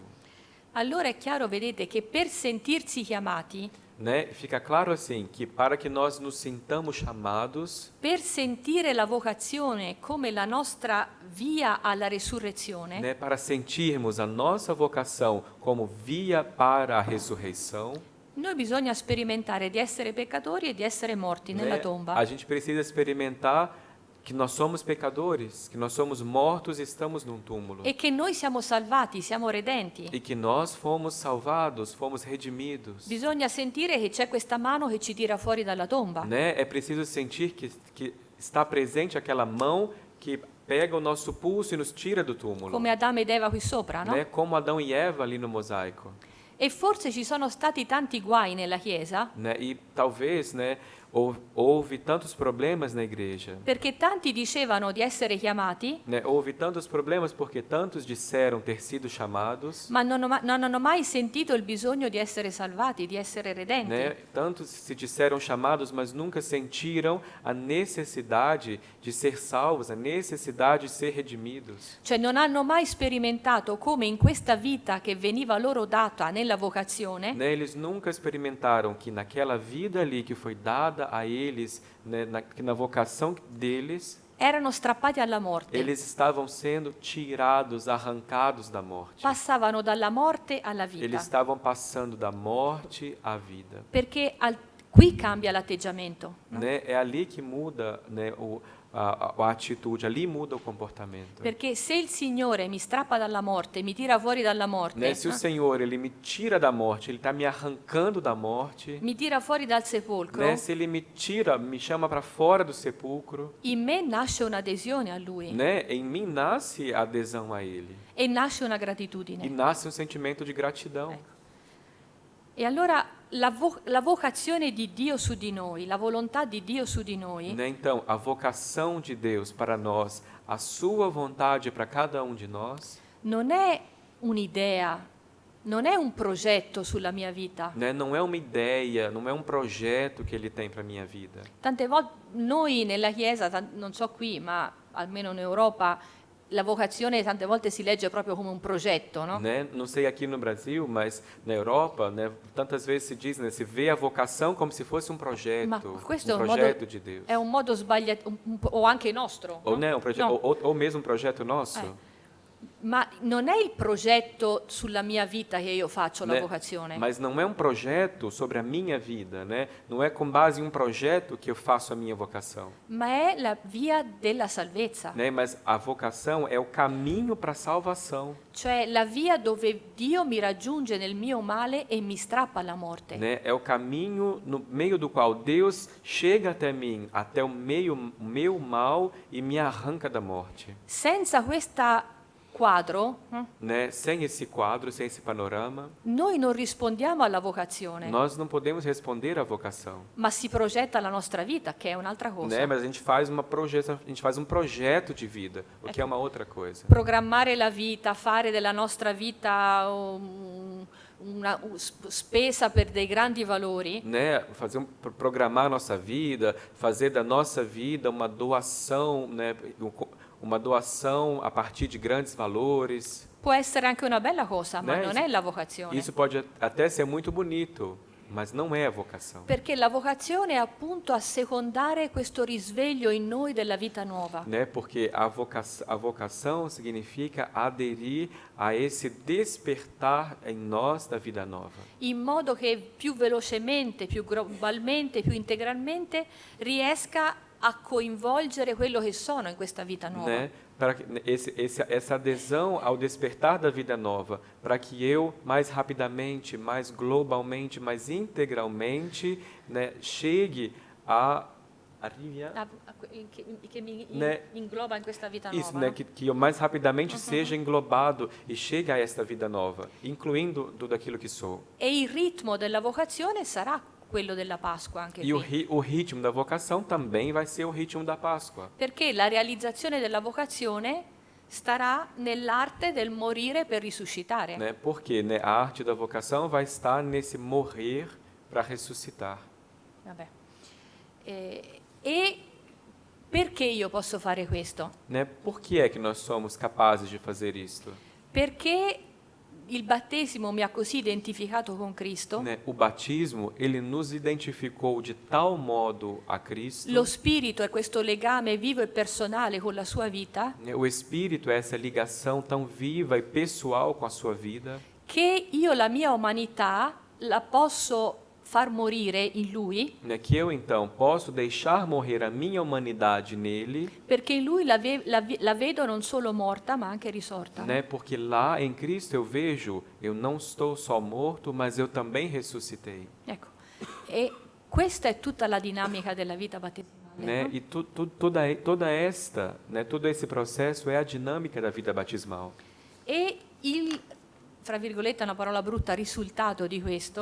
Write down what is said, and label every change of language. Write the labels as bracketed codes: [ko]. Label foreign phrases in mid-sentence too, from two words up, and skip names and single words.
[it] Allora è chiaro, vedete, che per sentirsi chiamati, [pt] Né? Fica claro assim que para que nós nos sintamos chamados, [it] per sentire la vocazione come la nostra via alla resurrezione, [pt] né, para sentirmos a nossa vocação como via para a ressurreição, [it] noi bisogna sperimentare di essere peccatori e di essere morti nella [pt] né, [it] tomba. [pt] a gente precisa experimentar que nós somos pecadores, que nós somos mortos e estamos num túmulo. [it] E che noi siamo salvati, siamo redenti. [pt] E que nós fomos salvados, fomos redimidos. [it] Bisogna sentire che c'è questa mano che ci tira fuori dalla tomba. [pt] Né? É preciso sentir que está presente aquela mão que pega o nosso pulso e nos tira do túmulo. [it] Come Adamo ed Eva qui sopra, no? [pt] Né? Como Adão e Eva ali no mosaico. [it] E forse ci sono stati tanti guai nella Chiesa, [pt] Né? E talvez, né, houve tantos problemas na igreja. [it] perché tanti dicevano di essere chiamati, [pt] Né? Houve tantos problemas porque tantos disseram ter sido chamados. [it] ma non hanno mai sentito il bisogno di essere salvati, di essere redenti. [pt] Né? Tantos se disseram chamados, mas nunca sentiram a necessidade de ser salvos, a necessidade de ser redimidos. [it] Cioè non hanno mai sperimentato come in questa vita che veniva loro data nella vocazione, [pt] Né? Eles nunca experimentaram que naquela vida ali que foi dada a eles, né, na vocação deles, [it] erano strappati alla morte, [pt] eles estavam sendo tirados, arrancados da morte. [it] passavano dalla morte alla [pt] Eles [it] vita, [pt] estavam passando da morte à vida. [it] perché qui cambia l'atteggiamento. No? [pt] Né? É ali que muda, né, a atitude, ali muda o comportamento. [it] Perché se il Signore mi strappa dalla morte, mi tira fuori dalla morte, [pt] Né? Se o Senhor ele me tira da morte, ele está me arrancando da morte. [it] mi tira fuori dal sepolcro, [pt] Né? Se ele me tira, me chama para fora do sepulcro, [it] in me nasce un'adesione a Lui [pt] né? Em mim nasce a adesão a Ele [it] e nasce una [pt] e [it] gratitudine. [pt] nasce um sentimento de gratidão. [it] E allora la vocazione di Dio su di noi, la volontà di Dio su di noi, [pt] Né? Então, a vocação de Deus para nós, a sua vontade para cada um de nós, [it] non è un'idea, non è un progetto sulla mia vita. [pt] né? Não é uma ideia, não é um projeto que Ele tem para a minha vida. [it] Tante volte noi nella Chiesa, non so qui, ma almeno in Europa, la vocazione tante volte si legge proprio come un progetto, no? [pt] Né? Não sei aqui no Brasil, mas na Europa, né, tantas vezes se diz, né, se vê a vocação como se fosse um projeto, [it] Ma questo è un [pt] projeto [it] modo, [pt] de Deus. [it] è un modo sbagliato, o anche nostro, [pt] Ou, [it] no? [pt] né, um [it] No. [pt] ou mesmo um projeto nosso. [it] Ma non è il progetto sulla mia vita che io faccio la [pt] Né? [it] vocazione, [pt] Mas não é um projeto sobre a minha vida, né? Não é com base em um projeto que eu faço a minha vocação, [it] ma è la via della salvezza, [pt] né? Mas a vocação é o caminho para a salvação, [it] cioè la via dove Dio mi raggiunge nel mio male e mi strappa alla morte. [pt] né? É o caminho no meio do qual Deus chega até mim, até o meu mal e me arranca da morte, [it] Senza questo quadro, [pt] né? Sem esse quadro, sem esse panorama, [it] noi non rispondiamo alla vocazione, [pt] nós não podemos responder à vocação, [it] ma si progetta la nostra vita, che è un'altra cosa. [pt] né? Mas a gente faz um projeto de vida, o que é uma outra coisa. [it] Programmare la vita, fare della nostra vita una spesa per dei grandi valori, [pt] Né, programar a nossa vida, fazer da nossa vida uma doação, né, uma doação a partir de grandes valores. [it] può essere anche una bella cosa, ma [pt] Né, [it] non [pt] isso- [it] è la vocazione. [pt] Isso pode até ser muito bonito, mas não é a vocação. [it] Perché la vocazione è appunto assecondare questo risveglio in noi della vita nuova. [pt] Né, porque a vocação significa aderir a esse despertar em nós da vida nova. [it] In modo che più velocemente, più globalmente, più integralmente riesca a coinvolgere quello che sono in questa vita nuova. [pt] Né, para que essa adesão ao despertar da vida nova, para que eu mais rapidamente, mais globalmente, mais integralmente, né, chegue a arriviar [it] Che mi [pt] Né? [it] ingloba in questa vita [pt] isso, [it] nuova. [pt] né, [it] No? [pt] que eu mais rapidamente seja englobado e chegue a esta vida nova, incluindo tudo aquilo que sou. [it] E il ritmo della vocazione sarà quello della Pasqua anche [pt] E [it] qui. [pt] o ritmo da vocação também vai ser o ritmo da Páscoa. [it] Perché la realizzazione della vocazione starà nell'arte del morire per risuscitare. [pt] Né? Porque, né, a arte da vocação vai estar nesse morrer para ressuscitar. [it] Vabbè. E perché io posso fare questo? [pt] Né? Por que é que nós somos capazes de fazer isto? [it] Perché il battesimo mi ha così identificato con Cristo, [pt] Né? O batismo, ele nos identificou de tal modo a Cristo. [it] lo Spirito è questo legame vivo e personale con la sua vita, [pt] Né? O Espírito é essa ligação tão viva e pessoal com a sua vida, [it] che io la mia umanità la posso far morire in Lui, [pt] né? Que eu então posso deixar morrer a minha humanidade nele, [it] perché in Lui la vedo non solo morta ma anche risorta. [pt] né? Porque lá em Cristo eu vejo, eu não estou só morto, mas eu também ressuscitei. [it] Ecco. E questa è tutta la dinamica della vita battesimale. [pt] Né? [it] No? [pt] E todo esse processo é a dinâmica da vida batismal. [it] E il, fra virgolette, una parola brutta, risultato di questo